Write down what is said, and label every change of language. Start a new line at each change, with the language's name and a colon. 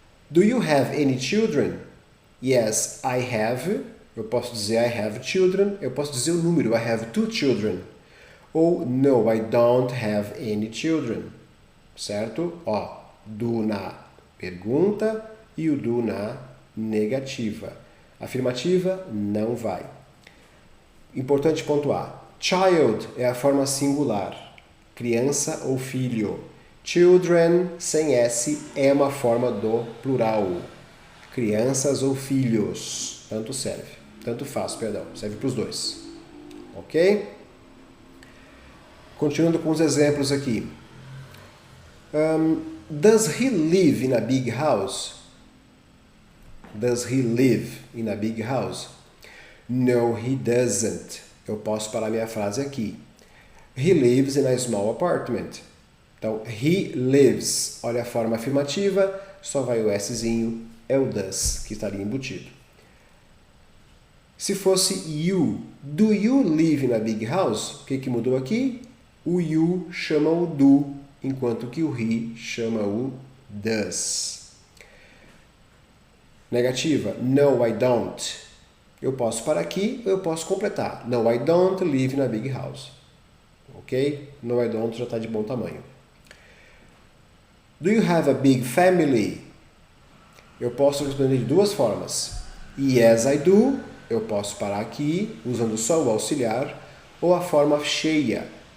English: Do you have any children? Yes, I have.
Portuguese: Eu posso dizer
English: I have children.
Portuguese: Eu posso dizer o número.
English: I have 2 children. ou no, I don't have any children, certo?
Portuguese: Ó, do na pergunta e o do na negativa. Afirmativa, não vai. Importante pontuar. Child é a forma singular, criança ou filho. Children, sem S, é uma forma do plural. Crianças ou filhos. Tanto faz, serve para os dois. Ok? Continuando com os exemplos aqui.
English: Does he live in a big house? Does he live in a big house? No, he doesn't.
Portuguese: Eu posso parar minha frase aqui.
English: He lives in a small apartment. Então, he lives.
Portuguese: Olha a forma afirmativa, só vai o Szinho, é o does que estaria embutido. Se fosse
English: you, do you live in a big house?
Portuguese: O que mudou aqui? O you chama o do, enquanto que o he chama o does.
English: Negativa, no, I don't.
Portuguese: Eu posso parar aqui ou eu posso completar.
English: No, I don't live in a big house. Ok? No, I don't
Portuguese: já está de bom tamanho.
English: Do you have a big family?
Portuguese: Eu posso responder de duas formas.
English: Yes, I do.
Portuguese: Eu posso parar aqui, usando só o auxiliar, ou a forma cheia.